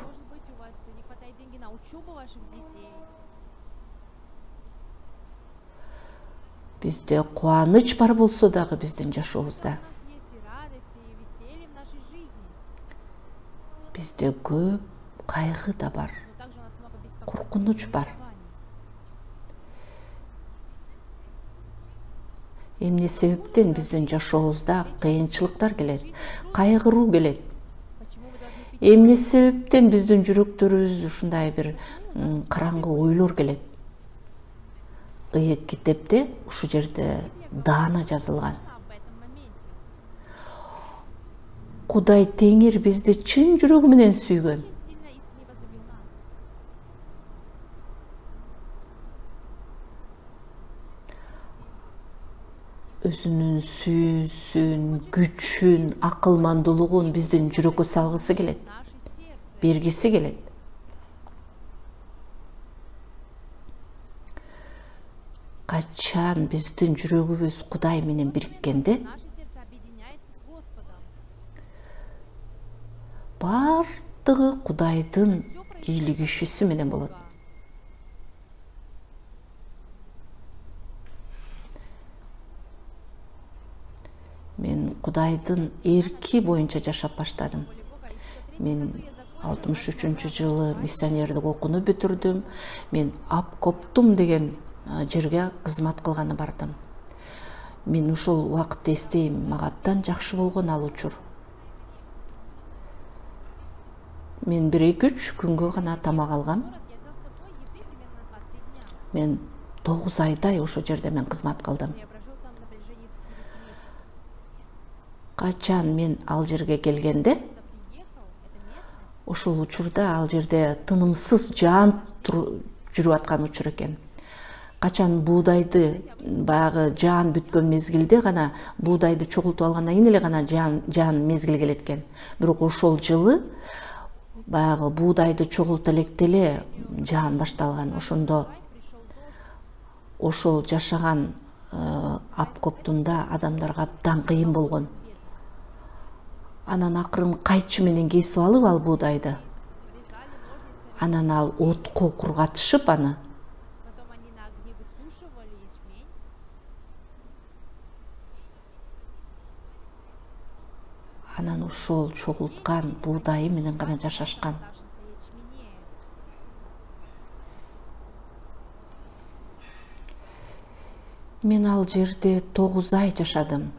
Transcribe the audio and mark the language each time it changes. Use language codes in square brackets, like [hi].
[ru] Может быть, у вас не хватает денег на учебу ваших детей? [ky] Бизде кубаныч бар болсо дагы биздин жашообузда, [ru] У нас есть и радости, и веселье в нашей жизни. [ky] бизде көп кайгы да бар, [ru] Но также у нас много беспокойства и [ky] коркунуч бар. [ru] переживаний. [ky] Эмне себептен биздин жашообузда кыйынчылыктар келет, кайгыруу келет? [ru] Почему вы должны пить? [ky] Эмне себептен биздин жүрөктөрүбүз ушундай бир караңгы ойлор келет? Ыйык китепте ушул жерде даана жазылган. [ru] Об этом моменте. [ky] Кудай Теңир бизди чын жүрөгү менен сүйгөн. [ru] Очень сильно искренне возлюбил нас. [ky] Өзүнүн сүйүүсүн, күчүн, акылмандуулугун биздин жүрөккө салгысы келет, [ru] Наше сердце. [ky] бергиси келет. Качан биздин жүрөгүбүз Кудай менен бириккенде, [ru] Наше сердце объединяется с Господом. [ky] бардыгы Кудайдын кийлигишүүсү менен болот. Мен Кудайдын эрки боюнча жашап баштадым. Мен 63-жылы миссионердик окууну бүтүрдүм. Мен Апкоптум деген жерге кызмат кылганы бардым. Мен ушул убакытты эстейм, мага абдан жакшы болгон ал учур. Мен 1-2-3 күнгө гана тамак алгам. [ru] Я взял с собой еды примерно на 2-3 дня. [ky] Мен 9 айдай ошо жерде мен кызмат кылдым. [ru] Я прожил там на протяжении 9 месяцев. [ky] Качан мен ал жерге келгенде, [ru] Когда приехал, эта местность, [ky] ошол учурда ал жерде тынымсыз жаан жүрүп аткан учур экен. Качан буудайды баягы жаан бүткөн мезгилде гана буудайды чогултуп алгандан кийин эле гана жаан мезгил келет экен. Бирок ошол жылы баягы буудайды чогулта электе эле жаан башталган. Ошондо [ru] пришел дождь, [ky] ошол жашаган апкоптунда адамдарга абдан кыйын болгон. Анан акырын кайчы менен кесип алып ал буудайды. [ru] резали ножницами, [ky] Анан ал отко кургатышып аны [ru] потом они на огне высушивали ячмень, [ky] анан ошол чогулткан буудайы менен гана жашашкан. [ru] оставшемся ячмене. [ky] Мен ал жерде 9 ай жашадым.